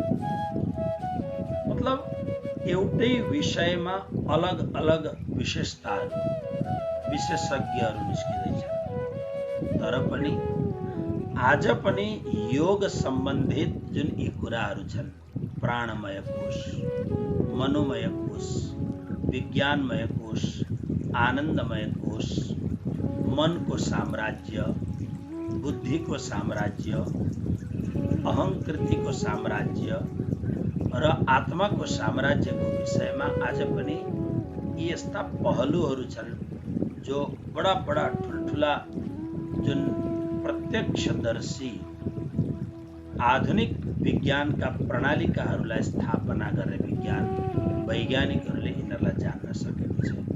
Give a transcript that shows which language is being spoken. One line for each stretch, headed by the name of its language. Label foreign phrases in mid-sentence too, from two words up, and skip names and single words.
Nepali: मतलब एउटै विषयमा अलग अलग विशेषताहरू, विशेषज्ञहरू निस्किँदैछ। तर पनि आज पनि योग सम्बन्धित जुन यी कुराहरू छन्, प्राणमय कोश, मनोमय कोश, विज्ञानमय कोश, आनन्दमय कोश, मनको साम्राज्य, बुद्धिको साम्राज्य, अहंकृतिको साम्राज्य र आत्माको साम्राज्यको विषयमा आज पनि यी यस्ता पहलुहरू छन् जो बडा बडा ठुलठुला जुन प्रत्यक्षदर्शी आधुनिक विज्ञानका प्रणालिकाहरूलाई स्थापना गर्ने वैज्ञानिकहरूले यिनीहरूलाई जान्न सकेको छ।